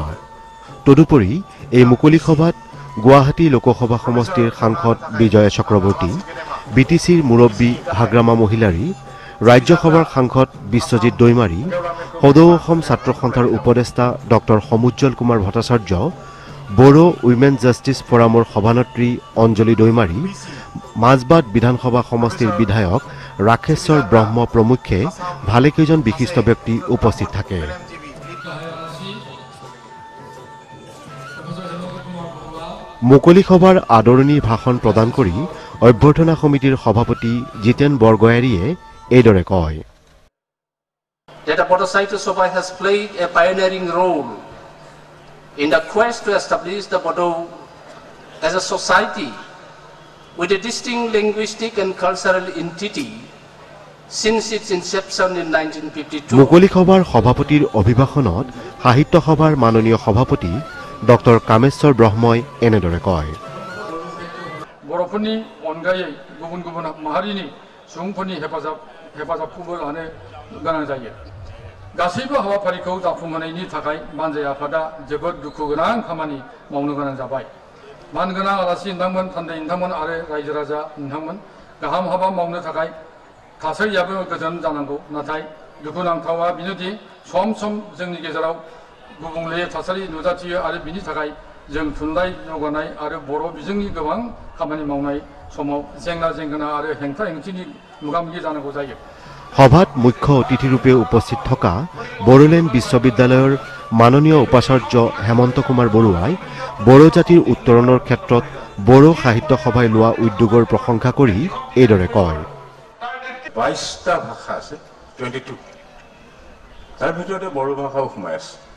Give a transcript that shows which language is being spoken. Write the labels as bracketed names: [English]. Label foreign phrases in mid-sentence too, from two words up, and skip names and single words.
[Assamese] তদুপৰি এই মুকলি সভাত গুৱাহাটী লোকসভা সমষ্টিৰ সাংসদ বিজয় চক্ৰৱৰ্তী, বিটিচিৰ মুৰব্বী হাগ্ৰামা মহিলাৰী, ৰাজ্যসভাৰ সাংসদ বিশ্বজিৎ দৈমাৰী, সদৌ অসম ছাত্ৰ সন্থাৰ উপদেষ্টা ডক্টৰ সমুজ্জ্বল কুমাৰ ভট্টাচাৰ্য, বড়ো উইমেন জাষ্টিছ ফৰামৰ সভানেত্ৰী অঞ্জলি দৈমাৰী, মাজবাট বিধানসভা সমষ্টিৰ বিধায়ক ৰাকেশ্বৰ ব্ৰহ্ম প্ৰমুখ্যে ভালেকেইজন বিশিষ্ট ব্যক্তি উপস্থিত থাকে। মুকলি সভাৰ আদৰণি ভাষণ প্ৰদান কৰি অভ্যৰ্থনা সমিতিৰ সভাপতি জিতেন বৰগয়াৰীয়ে এইদৰে কয়। [English] That Bodo Sahitya Sabha has played a pioneering role in the quest to establish the Bodo as a society with a distinct linguistic and cultural entity since its inception in 1952. [Assamese] মুকলি সভাৰ সভাপতিৰ অভিভাষণত সাহিত্য সভাৰ মাননীয় সভাপতি ডক্টৰ কামেশ্বৰ ব্ৰহ্মই এনেদৰে কয়। [Bodo] बरफुनि अनगायै गुबुन गुबुन माहारिनि सुबुंफोरनि हेफाजाबखौबो लानो गोनां जायो। गासैबो हाबाफारिखौ जाफुंहोनायनि थाखाय मानजाय आफादा जोबोद दुखु गोनां खामानि मावनो गोनां जाबाय। मानगोनां आलासि नोंथांमोन, थान्दै नोंथांमोन आरो रायजो राजा नोंथांमोन गाहाम हाबा मावनो थाखाय थासारियाबो गोजोन जानांगौ। नाथाय दुखुनांथावा बेनोदि सम सम जोंनि गेजेराव गुबुंले थासारि नुजाथियो आरो बिनि थाखाय जों थुनलाइ जौगानाय आरो बर' बिजोंनि गोबां खामानि मावनाय समाव जेंना जेंगोना आरो हेंथा हेंथिनि मोगा-मोगि जानांगौ जायो। [Assamese] সভাত মুখ্য অতিথিৰূপে উপস্থিত থকা বড়োলেণ্ড বিশ্ববিদ্যালয়ৰ মাননীয় উপাচাৰ্য হেমন্ত কুমাৰ বৰুৱাই বড়ো জাতিৰ উত্তৰণৰ ক্ষেত্ৰত বড়ো সাহিত্য সভাই লোৱা উদ্যোগৰ প্ৰশংসা কৰি এইদৰে কয়। 22টা ভাষা আছে, 22 তাৰ ভিতৰতে বড়ো ভাষাও সোমাই আছে।